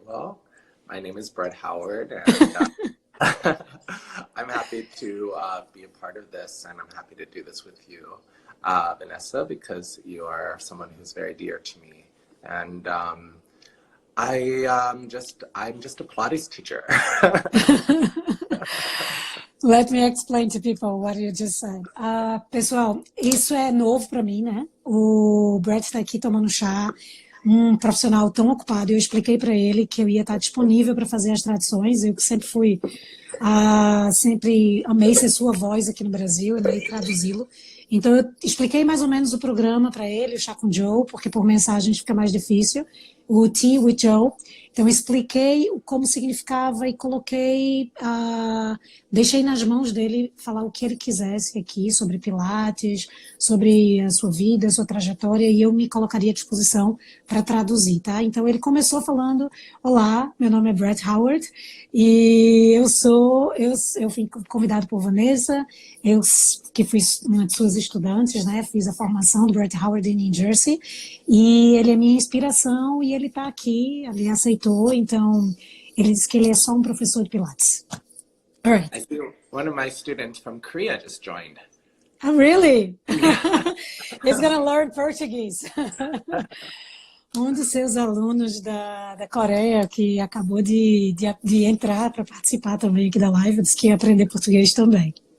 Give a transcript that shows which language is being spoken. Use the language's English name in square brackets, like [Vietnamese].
[English] Well, my name is BRET HOWARD, and I'm happy to be a part of this, and I'm happy to do this with you, Vanessa, because you are someone who's very dear to me. And I'm just a Pilates teacher. Let me explain to people what you just said. [Portuguese] Pessoal, isso é novo para mim, né? O Brett está aqui tomando chá, um profissional tão ocupado. Eu expliquei para ele que eu ia estar disponível para fazer as traduções. Eu que sempre fui, sempre amei ser sua voz aqui no Brasil, né? E traduzi-lo. Então eu expliquei mais ou menos o programa para ele, o chá com Joe, porque por mensagem fica mais difícil. O Tea with Joe. Então, expliquei como significava e coloquei, deixei nas mãos dele falar o que ele quisesse aqui sobre Pilates, sobre a sua vida, a sua trajetória, e eu me colocaria à disposição para traduzir, tá? Então, ele começou falando: olá, meu nome é BRET HOWARD, e eu fui convidado por Vanessa, eu que fui uma de suas estudantes, né? Fiz a formação do BRET HOWARD em New Jersey, e ele é minha inspiração, e ele está aqui, ele aceitou, então ele disse que ele é só um professor de Pilates. [English] All right. I see one of my students from Korea just joined. Oh, really? He's gonna learn Portuguese. [Portuguese] Um dos seus alunos da Coreia, que acabou de entrar para participar também aqui da live, disse que ia aprender português também.